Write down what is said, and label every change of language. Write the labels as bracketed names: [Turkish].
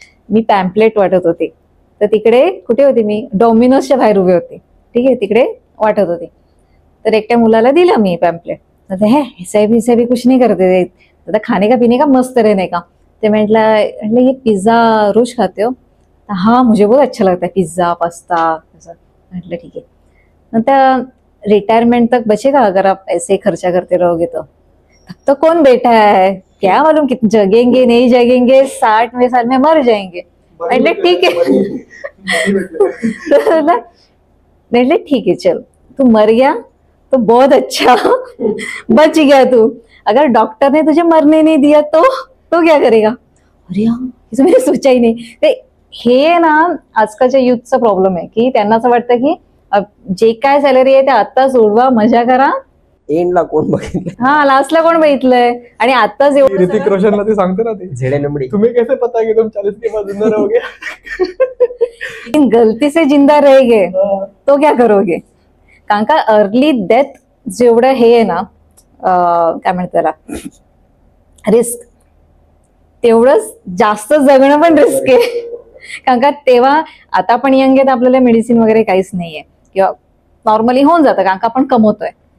[Marathi] मी pamphlet वाटत होते, तर तिकडे कुठे होते मी, डॉमिनोजच्या बाहेर उभे होते. ठीक आहे, तिकडे वाटत होते. तर एकट्या मुलाला दिलं मी पॅम्पलेट. [Hindi] तर हे SIP कुछ नहीं करते, दादा खाने का पीने का मस्त रहने का. [Marathi] ते म्हटलं [Hindi] ये पिज्जा रोज खाते हो. हाँ मुझे बहुत अच्छा लगता है पिज्जा पास्ता. म्हटलं ठीक है. नंतर रिटायरमेंट तक बचेगा अगर आप ऐसे खर्चा करते रहोगे तो. तब तो कौन बैठा है, क्या मालूम कितने जगेंगे नहीं जगेंगे, 60वें साल में मर जाएंगे. म्हटलं ठीक है म्हटलं ठीक है चल, तू मर गया तो बहुत अच्छा बच गया तू. अगर डॉक्टर ने तुझे मरने नहीं दिया तो क्या करेगा. अरे हाँ, हे मैंने सोचा ही [Marathi] नाही. हे ना आजकालच्या युथचा प्रॉब्लेम आहे की त्यांना असं वाटतं की जे काय सॅलरी आहे ते आत्ताच उडवा, मजा करा. एंडला कोण बघितलं, हा लास्टला कोण बघितलंय. आणि आताच ऋतिक रोशनला ते सांगते ना, ते झेडे नंबडी, [Hindi] तुम्हें कैसे पता कि तुम 40 के बाद जिंदा रहोगे. गलती से जिंदा रह गए तो क्या करोगे. [Marathi] कारण का अर्ली डेथ जेवढं हे आहे ना, काय म्हणतात त्याला, रिस्क, तेवढंच जास्त जगणं पण रिस्क आहे. कारण का तेव्हा आता आपण यंग आहेत, आपल्याला मेडिसिन वगैरे काहीच नाहीये, किंवा नॉर्मली होऊन जातं कारण का आपण कमवतोय.